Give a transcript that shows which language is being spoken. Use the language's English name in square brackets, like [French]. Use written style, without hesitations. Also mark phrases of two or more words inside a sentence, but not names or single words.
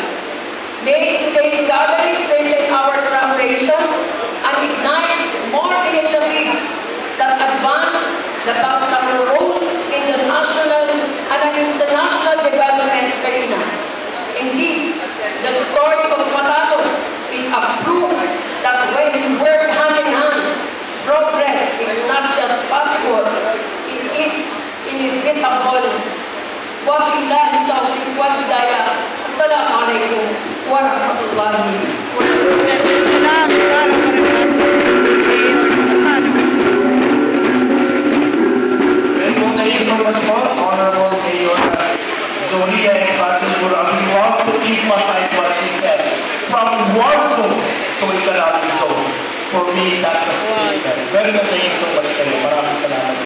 [English] May today's gathering strengthen our collaboration and ignite more initiatives that advance the Bangsamoro role in the national and an international development arena. Indeed, the story of Matano is a proof that when we work hand in hand, progress is not just possible, it is inevitable. [Arabic] وبالله التوفيق والهداية. السلام عليكم ورحمة الله وبركاته. [English] Thank you so much, Honorable Mayor Zolia and Basilpur. We want to emphasize what she said. From war zone to economic zone. For me, that's a statement. Very much thank you so much, Mayor. [Filipino] Maraming salamat.